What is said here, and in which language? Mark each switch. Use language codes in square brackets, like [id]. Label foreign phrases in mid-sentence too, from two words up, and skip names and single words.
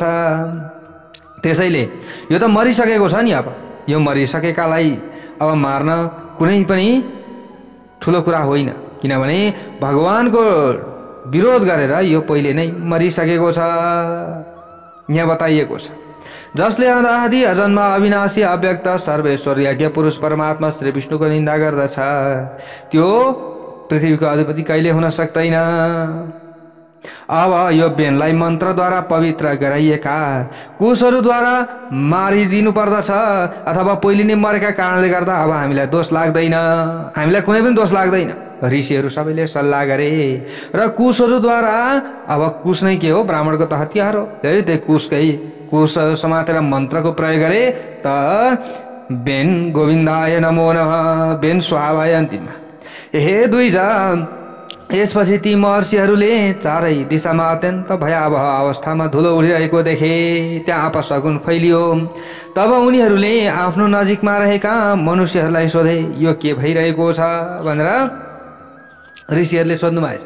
[ne] त्यसैले यो त मरिसकेको छ नि, अब यो मरिसकेकालाई अब मार्न कुनै पनि ठुलो कुरा होइन, किनभने भगवानको विरोध गरेर यो पहिले नै मरिसकेको छ। यहाँ बताइएको छ, जसले अनादि अजन्म अविनाशी अव्यक्त सर्वेश्वर यज्ञ पुरुष परमात्मा श्री विष्णुको निन्दा गर्दछ त्यो पृथ्वीको अधिपति कहिले हुन सक्दैन। अब यो बेनलाई मन्त्रद्वारा पवित्र गराइएका कुशहरूद्वारा मारिदिनु पर्दछ अथवा पहिले नै मरेका कारणले गर्दा अब हामीलाई दोष लाग्दैन, हामीलाई कुनै पनि दोष लाग्दैन। ऋषिहरू सबैले सल्लाह गरे र कुशहरूद्वारा, अब कुश नै के हो, ब्राह्मणको त हतियार हो, त्यही कुश समातेर मन्त्रको प्रयोग गरे त बेन [sa] गोविन्दाय नमो नमः, [ne] बेन स्वाहा भए अन्तिममा। हे दुईजना, यसपछि ती महर्षिहरूले चारै दिशामा अत्यन्त भयावह अवस्थामा धुलो उडिरहेको देखे। त्यहाँ अपशगुन फैलियो। तब उनीहरूले आफ्नो नजिकमा रहेका मनुष्यहरूलाई सोधे, यो के भइरहेको छ भनेर ऋषिहरूले सोध्नु भएछ।